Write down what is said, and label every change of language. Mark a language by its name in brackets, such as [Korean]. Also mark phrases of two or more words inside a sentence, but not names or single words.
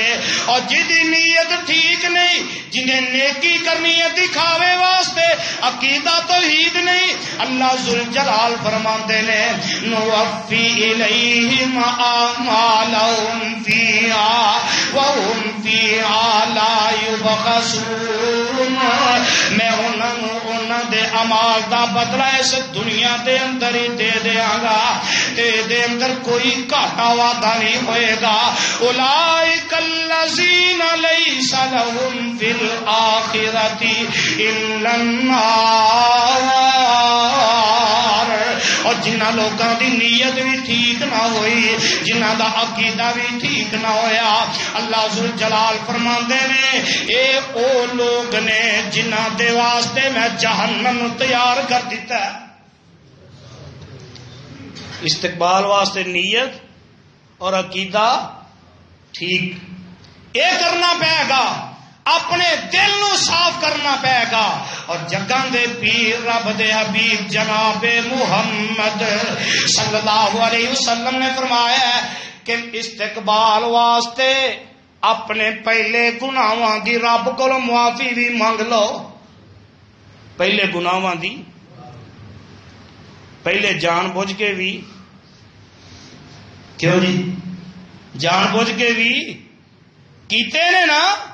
[Punjabi] اور جدی نیت ٹھیک نہیں، جنہیں نیکی کرنی ہے دکھاوے واسطے، عقیدہ توحید نہیں، اللہ ذوالجلال فرما دے نے [Arabic] نوفی الیہم اعمالہم فیہا وہم فیہا لا یبخسون، [Punjabi] میں انہاں دے اعمال دا بدلہ اس دنیا دے اندر ہی دے دیاں گا تے دے اندر کوئی گھاٹا وعدہ نہیں ہوئے گا۔ [Arabic] اولئک الذین لیس لهم فی الآخرۃ الا النار، [Punjabi] اور جنہ لوگاں دی نیت بھی ٹھیک نہ ہوئی، جنہ دا عقیدہ بھی ٹھیک نہ ہویا، اللہ ذوالجلال فرماندے نے اے او لوگ نے جنہ دے واسطے میں جہنم تیار کر دیتا ہے۔ استقبال واسطے نیت اور عقیدہ ٹھیک اے کرنا پائے گا، اپنے دل نو صاف کرنا پائے گا۔ اور جگاں دے پیر رب دے حبیب جناب محمد [Arabic] صلی اللہ علیہ وسلم [Punjabi] نے فرمایا ہے کہ استقبال واسطے اپنے پہلے گناہاں دی رب کو معافی بھی مانگ لو، پہلے گناہاں دی، پہلے جان بوجھ کے بھی، کیوں جی جان بوجھ کے بھی کیتے نے نا،